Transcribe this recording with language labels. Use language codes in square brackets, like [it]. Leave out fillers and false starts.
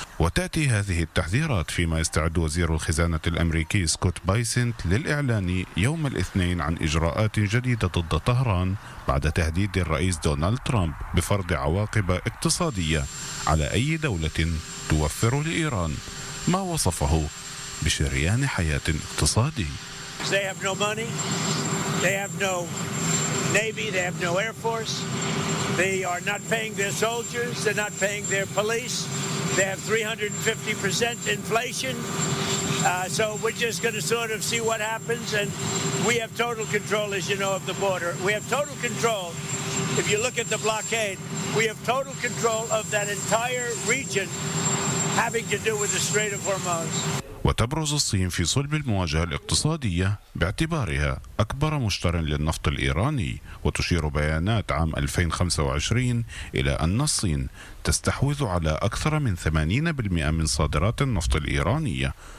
[ar] وتأتي هذه التحذيرات فيما يستعد وزير الخزانة الأمريكي سكوت بايسنت للإعلان يوم الاثنين عن إجراءات جديدة ضد طهران بعد تهديد الرئيس دونالد ترامب بفرض عواقب اقتصادية على أي دولة توفر لإيران ما وصفه بشريان حياة اقتصادي. [en] They have no money, they have no navy, they have no air force, they are not paying their soldiers, they're not paying their police, they have 350% inflation, so we're just going to sort of see what happens, and we have total control, as you know, of the border. We have total control, if you look at the blockade, we have total control of that entire region having to do with the Strait of Hormuz. [ar] وتبرز الصين في صلب المواجهة الاقتصادية باعتبارها أكبر مشتر للنفط الإيراني، وتشير بيانات عام 2025 إلى أن الصين تستحوذ على أكثر من 80% من صادرات النفط الإيرانية.